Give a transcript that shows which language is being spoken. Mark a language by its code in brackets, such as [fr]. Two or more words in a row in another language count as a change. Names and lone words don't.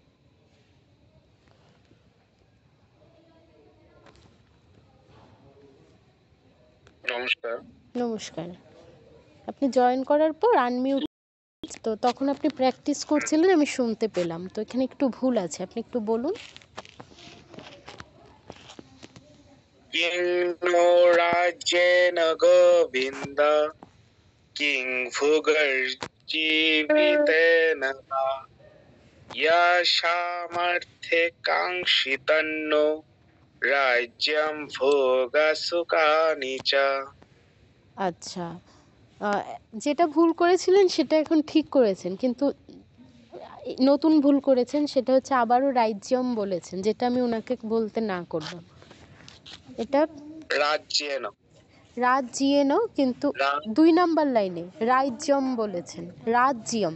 [bn] নমস্কার। নমস্কার। আপনি জয়েন করার পর আনমিউট, তো তখন আপনি প্র্যাকটিস করছিলেন, আমি শুনতে পেলাম। তো এখানে একটু ভুল আছে, আপনি একটু বলুন। [sa] किन्नो राज्येन गोविन्द किं भुगर्जीवितेन वा यशामर्थे काङ्क्षितन्नो राज्यं भोगसुखानि च। [bn] আচ্ছা, যেটা ভুল করেছিলেন সেটা এখন ঠিক করেছেন, কিন্তু নতুন ভুল করেছেন, সেটা হচ্ছে আবারও রাজ্যম বলেছেন, যেটা আমি ওনাকে বলতে না করলাম। এটা राज्येन রাজ্যেন, কিন্তু 2 নাম্বার লাইনে রাজ্যম বলেছেন, রাজ্যম।